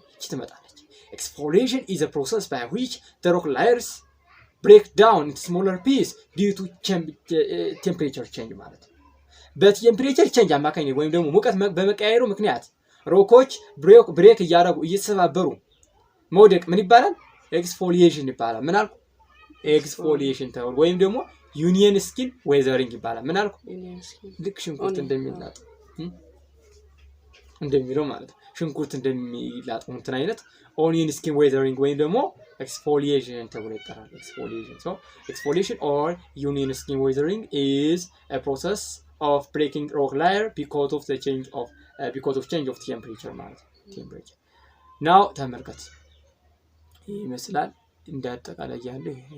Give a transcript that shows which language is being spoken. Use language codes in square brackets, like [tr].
[am] ትመጣለች። [en] exfoliation is a process by which the rock layers break down into smaller pieces due to temperature change [am] ማለት ነው። በቴምፕሬቸር ቼንጅ አማካኝነት ወይም ደግሞ ሙቀት በመቀያየሩ ምክንያት ሮኮች ብሬክ እያደረጉ እየተሰባበሩ መውደቅ ምን ይባላል? ኤክስፎሊዬሽን ይባላል። ምን አልኩ? ኤክስፎሊዬሽን ተብሎ ወይም ደግሞ ዩኒየን ስኪን ዌዘሪንግ ይባላል። ምን አልኩ? ልክ ሽንኩርት እንደሚላጥ እንደሚለው ማለት ነው። ሽንኩርት እንደሚላጥ እንትን አይነት ኦኒየን ስኪን ዌዘሪንግ ወይም ደግሞ exfoliation ተብሎ ይጠራል። [en] exfoliation or union skin weathering is a process of breaking rock layer because of change of temperature [am] ማለት temperature. now ተመልከት ይመስላል እንዳጠቃላይ ያለው